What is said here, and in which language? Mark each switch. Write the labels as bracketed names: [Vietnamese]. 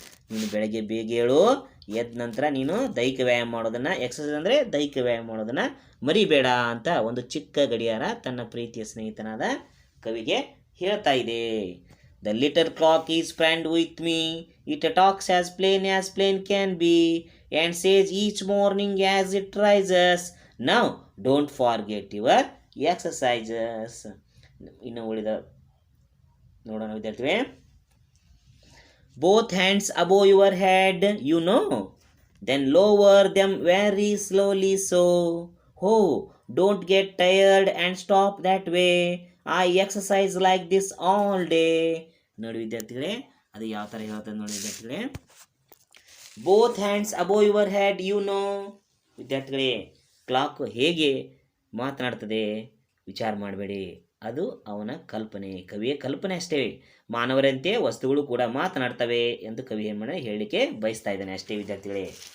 [Kannada] ನೀನು ಬೆಳಗ್ಗೆ ಬೇಗ ಹೇಳು, ಎದ್ದ ನಂತರ ನೀನು ದೈಹಿಕ ವ್ಯಾಯಾಮ ಮಾಡೋದನ್ನು, ಎಕ್ಸಸೈಸ್ ಅಂದರೆ ದೈಹಿಕ ವ್ಯಾಯಾಮ ಮಾಡೋದನ್ನು ಮರಿಬೇಡ ಅಂತ ಒಂದು ಚಿಕ್ಕ ಗಡಿಯಾರ ತನ್ನ ಪ್ರೀತಿಯ ಸ್ನೇಹಿತನಾದ ಕವಿಗೆ ಹೇಳ್ತಾ ಇದೆ. [English] The little clock is friend with me, it talks as plain can be, and says each morning as it rises, now don't forget your exercises. [Kannada] ಇನ್ನು ಉಳಿದ ನೋಡೋಣ ವಿದ್ಯಾರ್ಥಿಗಳೇ. [English] Both hands above your head, you know, then lower them very slowly so. Oh, don't get tired and stop that way. I exercise like this all day. [Kannada] ನೋಡಿ ವಿದ್ಯಾರ್ಥಿಗಳೇ, ಅದು ಯಾವ ಥರ ಹೇಳ್ತದೆ ನೋಡಿ ವಿದ್ಯಾರ್ಥಿಗಳೇ. [English] Both hands above your head, you know. [Kannada] ವಿದ್ಯಾರ್ಥಿಗಳೇ, clock ಹೇಗೆ ಮಾತನಾಡ್ತದೆ ವಿಚಾರ ಮಾಡಬೇಡಿ, ಅದು ಅವನ ಕಲ್ಪನೆ, ಕವಿಯ ಕಲ್ಪನೆ ಅಷ್ಟೇ. ಮಾನವರಂತೆ ವಸ್ತುಗಳು ಕೂಡ ಮಾತನಾಡ್ತವೆ ಎಂದು ಕವಿ ಏನು ಮಾಡಿ ಹೇಳಲಿಕ್ಕೆ ಬಯಸ್ತಾ ಇದ್ದಾನೆ ಅಷ್ಟೇ ವಿದ್ಯಾರ್ಥಿಗಳೇ.